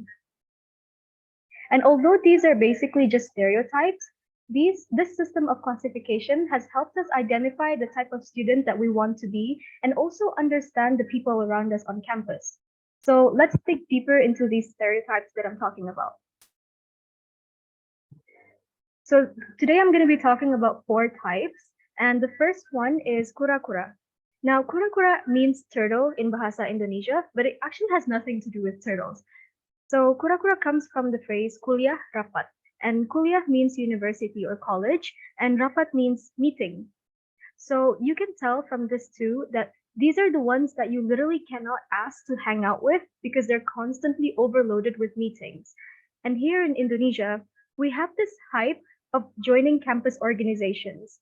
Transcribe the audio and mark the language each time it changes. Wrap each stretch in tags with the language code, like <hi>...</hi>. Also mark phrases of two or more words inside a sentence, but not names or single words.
<en>And although these are basically just stereotypes, this system of classification has helped us identify the type of student that we want to be and also understand the people around us on campus. So let's dig deeper into these stereotypes that I'm talking about. So today I'm going to be talking about 4 types, and the first one is kura-kura. Now, kura-kura means turtle in Bahasa Indonesia, but it actually has nothing to do with turtles. So kura-kura comes from the phrase</en> <id>kuliah rapat.</id> <en>And kuliah means university or college, and rapat means meeting. So you can tell from this too that these are the ones that you literally cannot ask to hang out with because they're constantly overloaded with meetings. And here in Indonesia, we have this hype of joining campus organizations.</en>